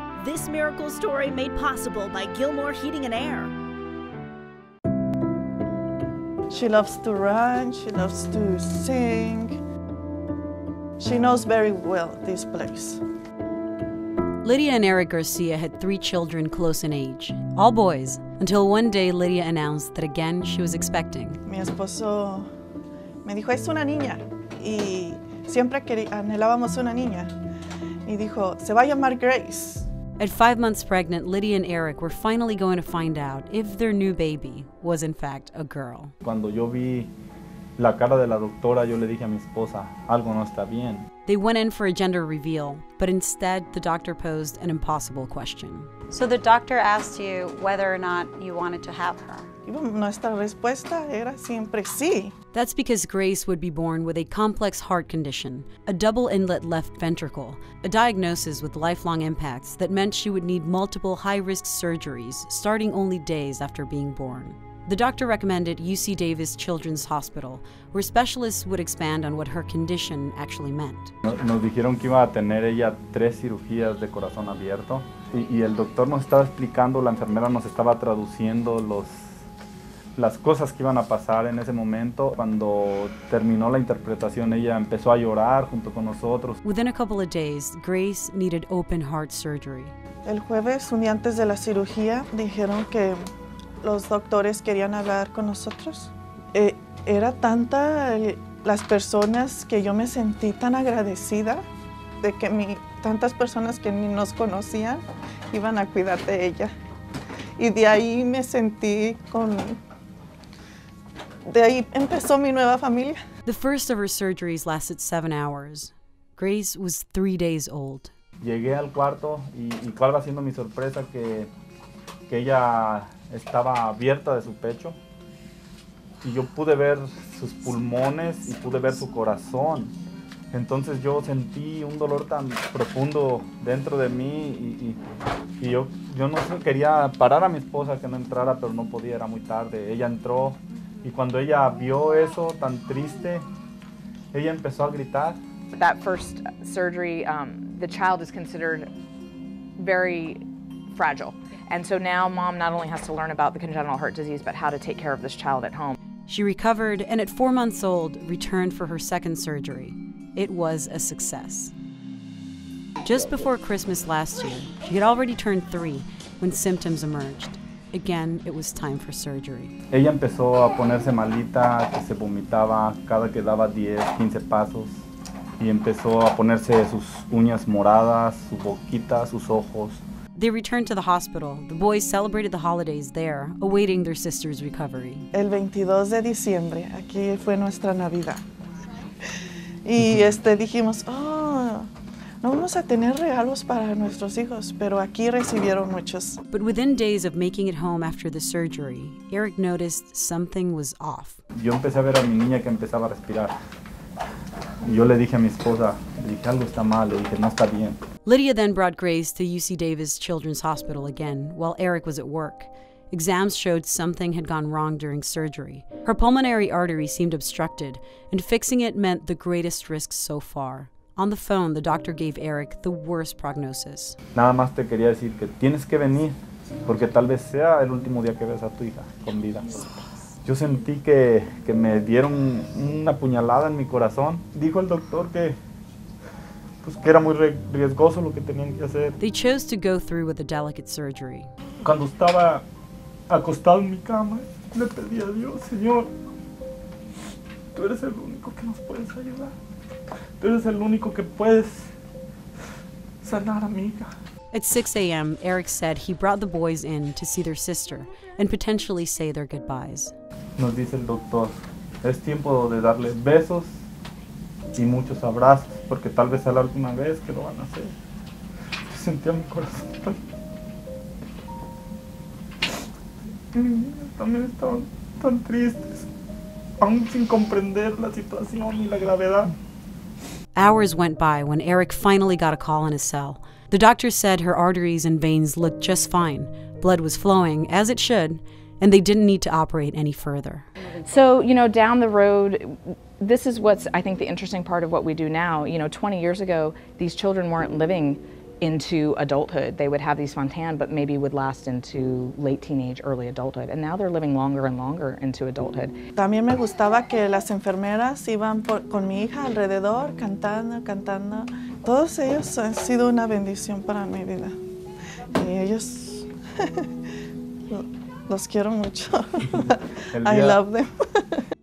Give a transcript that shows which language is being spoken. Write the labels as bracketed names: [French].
[English] This miracle story made possible by Gilmore Heating and Air. She loves to run, she loves to sing. She knows very well this place. Lydia and Eric Garcia had 3 children close in age, all boys, until one day Lydia announced that again she was expecting. [Spanish] Mi esposo me dijo, es una niña, y siempre anhelábamos una niña. Y dijo, se va a llamar Grace. [English] At 5 months pregnant, Lydia and Eric were finally going to find out if their new baby was in fact a girl. [Spanish] Cuando yo vi la cara de la doctora, yo le dije a mi esposa, algo no está bien. [English] They went in for a gender reveal, but instead the doctor posed an impossible question. So the doctor asked you whether or not you wanted to have her. [Spanish] Nuestra respuesta era siempre sí. [English] That's because Grace would be born with a complex heart condition, a double inlet left ventricle, a diagnosis with lifelong impacts that meant she would need multiple high-risk surgeries starting only days after being born. The doctor recommended UC Davis Children's Hospital, where specialists would expand on what her condition actually meant. [Spanish] Nos dijeron que iba a tener ella 3 cirugías de corazón abierto y el doctor nos estaba explicando, la enfermera nos estaba traduciendo las cosas que iban a pasar en ese momento. Cuando terminó la interpretación, ella empezó a llorar junto con nosotros. [English] Within a couple of days, Grace needed open heart surgery. [Spanish] El jueves, un día antes de la cirugía, dijeron que los doctores querían hablar con nosotros. Era tanta las personas que yo me sentí tan agradecida de que tantas personas que ni nos conocían iban a cuidar de ella. Y de ahí me sentí de ahí empezó mi nueva familia. [English] The first of her surgeries lasted 7 hours. Grace was 3 days old. [Spanish] Llegué al cuarto y cuál va siendo mi sorpresa que ella estaba abierta de su pecho y yo pude ver sus pulmones y pude ver su corazón. Entonces yo sentí un dolor tan profundo dentro de mí y yo no sé, quería parar a mi esposa que no entrara, pero no podía, era muy tarde. Ella entró y cuando ella vio eso tan triste, ella empezó a gritar. [English] That first surgery, the child is considered very fragile. And so now mom not only has to learn about the congenital heart disease, but how to take care of this child at home. She recovered and at 4 months old, returned for her second surgery. It was a success. Just before Christmas last year, she had already turned 3 when symptoms emerged. Again, it was time for surgery. [Spanish] Ella empezó a ponerse malita, que se vomitaba cada que daba 10, 15 pasos. Y empezó a ponerse sus uñas moradas, su boquita, sus ojos. [English] They returned to the hospital. The boys celebrated the holidays there, awaiting their sister's recovery. [Spanish] El 22 de diciembre, aquí fue nuestra Navidad. Y dijimos, no vamos a tener regalos para nuestros hijos, pero aquí recibieron muchos. [English] But within days of making it home after the surgery, Eric noticed something was off. [Spanish] Yo empecé a ver a mi niña que empezaba a respirar. Y yo le dije a mi esposa, le dije, algo está mal, le dije, no está bien. [English] Lydia then brought Grace to UC Davis Children's Hospital again, while Eric was at work. Exams showed something had gone wrong during surgery. Her pulmonary artery seemed obstructed, and fixing it meant the greatest risk so far. On the phone, the doctor gave Eric the worst prognosis. [Spanish] Nada más te quería decir que tienes que venir, porque tal vez sea el último día que ves a tu hija con vida. Yo sentí que me dieron una puñalada en mi corazón. Dijo el doctor que era muy riesgoso lo que tenían que hacer. [English] They chose to go through with a delicate surgery. [Spanish] Cuando estaba acostado en mi cama, le pedí a Dios, Señor, tú eres el único que nos puedes ayudar. Tú eres el único que puedes sanar a mi hija. [English] At 6 a.m., Eric said he brought the boys in to see their sister and potentially say their goodbyes. [Spanish] Nos dice el doctor, es tiempo de darles besos y muchos abrazos, porque tal vez sea la última vez que lo van a hacer. Yo sentía mi corazón y mis niños también estaban tan tristes, aún sin comprender la situación y la gravedad. [English] Hours went by when Eric finally got a call in his cell. The doctor said her arteries and veins looked just fine. Blood was flowing, as it should, and they didn't need to operate any further. So, down the road, this is what's, I think, the interesting part of what we do now. 20 years ago, these children weren't living into adulthood. They would have these fontan, but maybe would last into late teenage, early adulthood. And now they're living longer and longer into adulthood. [Spanish] También me gustaba que las enfermeras iban con mi hija alrededor, cantando. Todos ellos han sido una bendición para mi vida. Y ellos, los quiero mucho. [English] I love them.